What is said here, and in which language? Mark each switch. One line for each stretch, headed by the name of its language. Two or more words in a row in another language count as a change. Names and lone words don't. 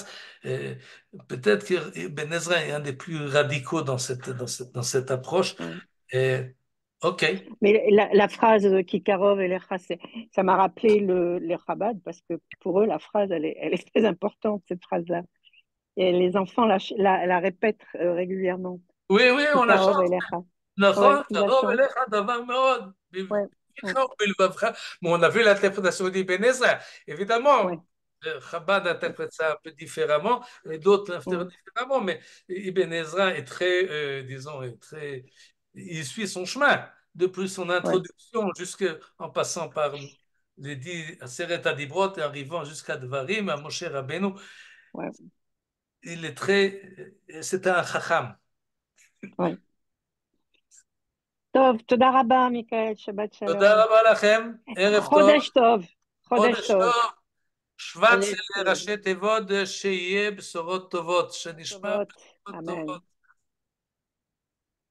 French: Euh, Peut-être que Ibn Ezra est un des plus radicaux dans cette approche. oui. OK. Mais la phrase
Hebrew: כי קרוב אליך,
French: ça m'a rappelé les Chabad, parce que pour eux, la phrase, elle est très importante, cette phrase-là. Et les enfants la répètent régulièrement. Oui, oui, on la
Hebrew: כי קרוב
French: chante.
Hebrew: Lecha. נכון,
French: Ouais, ils la
Hebrew: קרוב
French: chantent.
Hebrew: אליך דבר מאוד,
French: Ouais,
Hebrew: בפיך
French: ouais,
Hebrew: ובלבבך.
French: Mais on a vu l'interprétation d'Ibn Ezra. ouais, Évidemment, Chabad interprète ça un peu différemment, et d'autres ouais, l'interprètent différemment, mais Ibn Ezra est très, disons, il suit son chemin, depuis son ouais, introduction jusqu'en passant par les 10
Hebrew: עשרת הדברות
French: et arrivant jusqu'à Dvarim, à Moshe Rabbeinu. ouais, Il est très, c'est un chacham. ouais.
Hebrew: טוב, תודה רבה, Michael, שבת תודה shalom. רבה לכם, ערב טוב. חודש טוב, חודש חודש tov. טוב, שבט Chodesh זה ראשי תיבות, שיהיה בשורות טובות, שנשמע tovot. בשורות טובות. Amen. כל